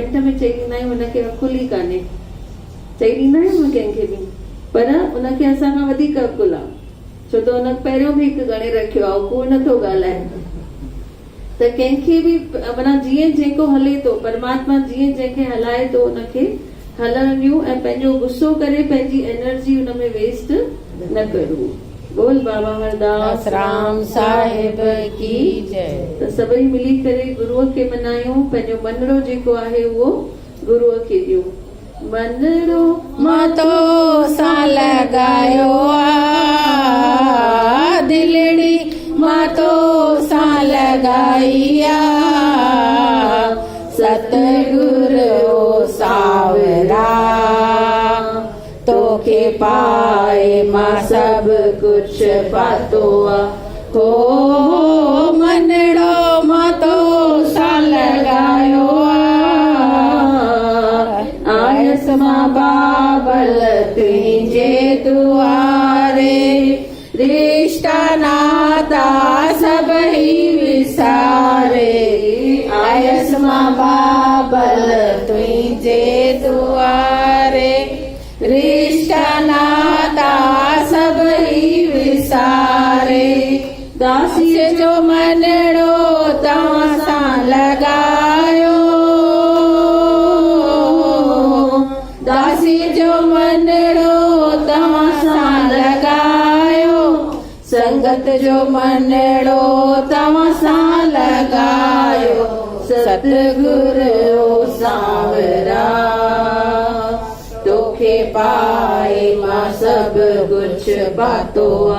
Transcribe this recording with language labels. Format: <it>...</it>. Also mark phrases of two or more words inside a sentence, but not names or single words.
<sd>मिंट में चई ॾींदा आहियूं हुनखे अकुल ई कान्हे, चई ॾींदा आहियूं कंहिंखे बि, पर उनखे असांखां वधीक अकुल आहे, छो त हुन पहिरियों बि हिकु गणे रखियो आहे, उहो नथो ॻाल्हाए। त कंहिंखे बि माना जीअं जेको हले थो, परमात्मा जीअं जंहिंखे हलाए थो उनखे हलण ॾियूं ऐं पंहिंजो गुस्सो करे पंहिंजी एनर्जी हुन में वेस्ट न करूं।</sd> <hi>बोल बाबा हरदास राम साहिब की जय।</hi> <sd>त सभई मिली करे गुरूअ खे मनायूं, पंहिंजो मनिड़ो जेको आहे उहो गुरूअ खे ॾियूं। मनिड़ो मातो सां लॻायो आ, दिलड़ी मातो सां लॻाई आ, सतगुरु सावरा तोखे पाए मां सभु कुझु पातो आ। हो मनिड़ो मातो सां लॻायो आयस मां बाबल तुंहिंजे दुआरे, रिश्ता नाता सभई विसारे, आयस मां बाबल तुंहिंजे दुआरे, रिश्ता नाता सभई विसारे, दासीअ जो मनिड़ो तव्हां सां लॻायो, दासी जो मनिड़ो तव्हां सां लॻायो, संगत जो मनिड़ो तव्हां सां लॻायो, सतगुरु सांवरा तोखे पाए मां सभु कुझु पातो आ।</sd>